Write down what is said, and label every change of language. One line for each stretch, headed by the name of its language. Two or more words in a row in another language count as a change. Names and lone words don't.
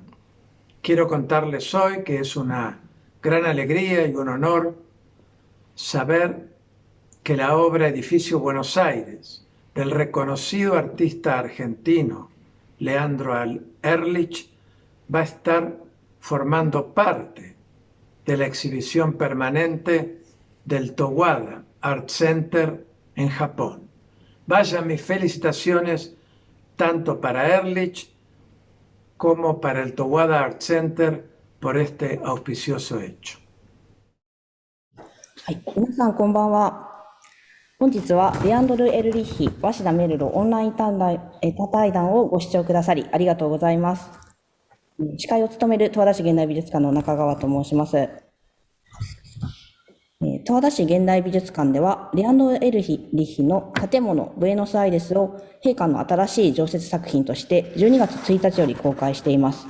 Spanish: Quiero contarles hoy que es una gran alegría y un honor saber que la obra Edificio Buenos Aires del reconocido artista argentino Leandro Erlich va a estar formando parte de la exhibición permanente del Towada Art Center en Japón. Vayan mis felicitaciones tanto para Erlich como para el Towada Art Center por este auspicioso hecho.
Japanese: はい、皆さんこんばんは。本日はレアンドル・エルリッヒ・鷲田めるろオンライン対談をご視聴くださりありがとうございます。司会を務める十和田市現代美術館の中川と申します。十和田市現代美術館ではレアンドロ・エルリッヒの建物ブエノスアイレスを陛下の新しい常設作品として12月1日より公開しています。